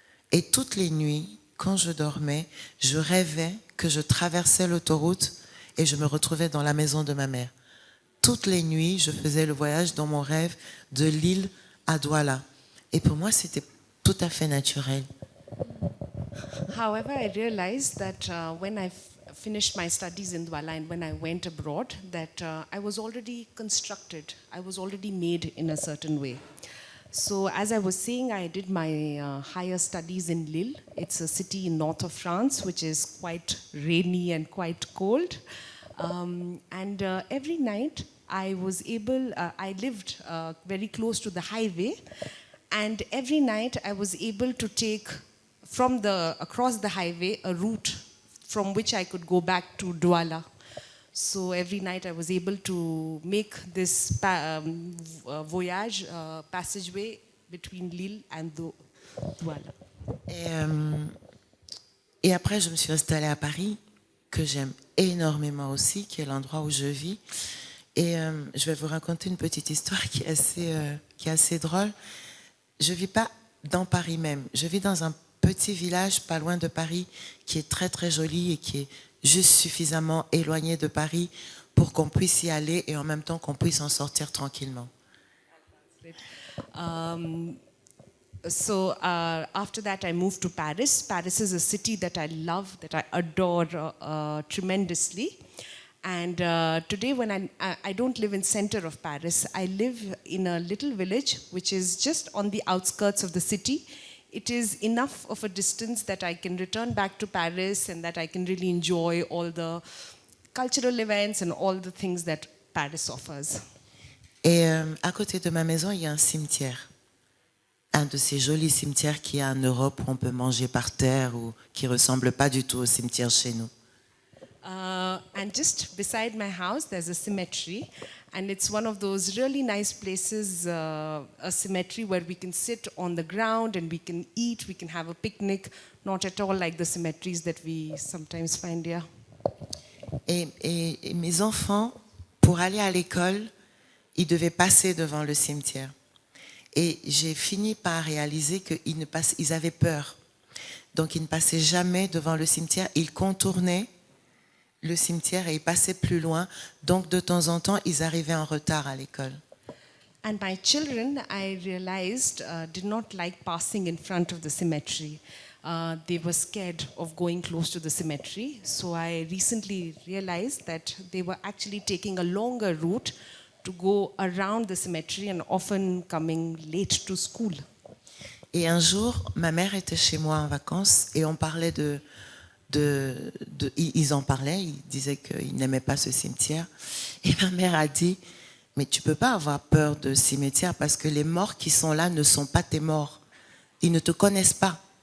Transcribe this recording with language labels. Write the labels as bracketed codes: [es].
[fr] Et toutes les nuits, quand je dormais, je rêvais que je traversais l'autoroute et je me retrouvais dans la maison de ma mère. Toutes les nuits, je faisais le voyage dans mon rêve de Lille à Douala. Et pour moi, c'était tout à fait naturel. [en] However, I realized that when I finished my studies in Douala and when I went abroad, that I was already constructed, I was already made in a certain way. So as I was saying, I did my higher studies in Lille. It's a city in north of France, which is quite rainy and quite cold. And every night I lived very close to the highway, and every night I was able to take across the highway a route from which I could go back to Douala. So every night I was able to make this voyage, passageway between Lille and Douala. [fr] Et après, je me suis installée à Paris, que j'aime énormément aussi, qui est l'endroit où je vis. Et je vais vous raconter une petite histoire qui est assez drôle. Je ne vis pas dans Paris même. Je vis dans un petit village pas loin de Paris qui est très très joli et qui est juste suffisamment éloigné de Paris pour qu'on puisse y aller et en même temps qu'on puisse en sortir tranquillement. [en] So after that I moved to Paris. Paris is a city that I love, that I adore tremendously. And today when I don't live in center of Paris, I live in a little village which is just on the outskirts of the city. It is enough of a distance that I can return back to Paris and that I can really enjoy all the cultural events and all the things that Paris offers. [fr] Et à côté de ma maison, il y a un cimetière. Un de ces jolis cimetières qu'il y a en Europe où on peut manger par terre ou qui ne ressemble pas du tout au cimetière chez nous. [en] And just beside my house, there's a cemetery. And it's one of those really nice places, a cemetery where we can sit on the ground and we can eat, we can have a picnic, not at all like the cemeteries that we sometimes find here. [fr] Et mes enfants, pour aller à l'école, ils devaient passer devant le cimetière. Et j'ai fini par réaliser qu'ils avaient peur. Donc ils ne passaient jamais devant le cimetière, ils contournaient le cimetière et ils passaient plus loin. Donc de temps en temps, ils arrivaient en retard à l'école. [en] And my children, I realized, did not like passing in front of the cemetery. They were scared of going close to the cemetery. So I recently realized that they were actually taking a longer route to go around the cemetery and often coming late to school. [fr] Et un jour, ma mère était chez moi en vacances et on parlait ils en parlaient, ils disaient qu'ils n'aimaient pas ce cimetière. Et ma mère a dit, mais tu ne peux pas avoir peur de cimetière parce que les morts qui sont là ne sont pas tes morts. Ils ne te connaissent pas.